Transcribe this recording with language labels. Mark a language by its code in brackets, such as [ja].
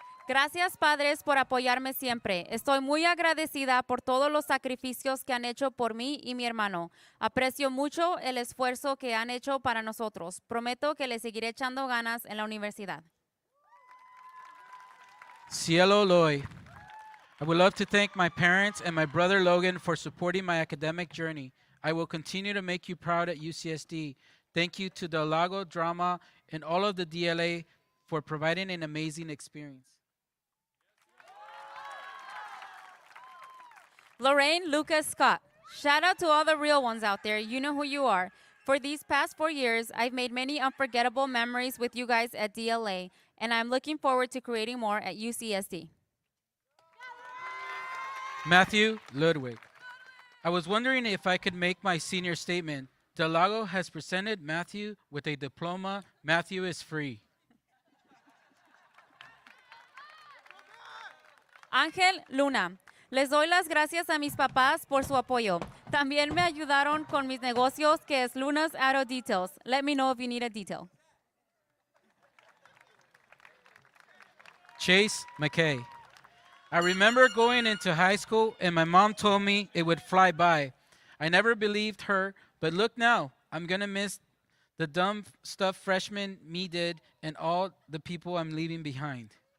[es] Gracias, padres, por apoyarme siempre. Estoy muy agradecida por todos los sacrificios que han hecho por mí y mi hermano. Aprecio mucho el esfuerzo que han hecho para nosotros. Prometo que le seguiré echando ganas en la universidad. [en] Cielo Loy. I would love to thank my parents and my brother Logan for supporting my academic journey. I will continue to make you proud at UCSD. Thank you to Del Lago Drama and all of the DLA for providing an amazing experience. Lorraine Lucas Scott. Shout out to all the real ones out there. You know who you are. For these past 4 years, I've made many unforgettable memories with you guys at DLA, and I'm looking forward to creating more at UCSD. Matthew Ludwig. I was wondering if I could make my senior statement. Del Lago has presented Matthew with a diploma. Matthew is free. Ángel Luna. [es] Les doy las gracias a mis papás por su apoyo. También me ayudaron con mis negocios, que es Luna's Auto Details. [en] Let me know if you need a detail. Chase McKay. I remember going into high school and my mom told me it would fly by. I never believed her, but look now. I'm going to miss the dumb stuff freshman me did and all the people I'm leaving behind.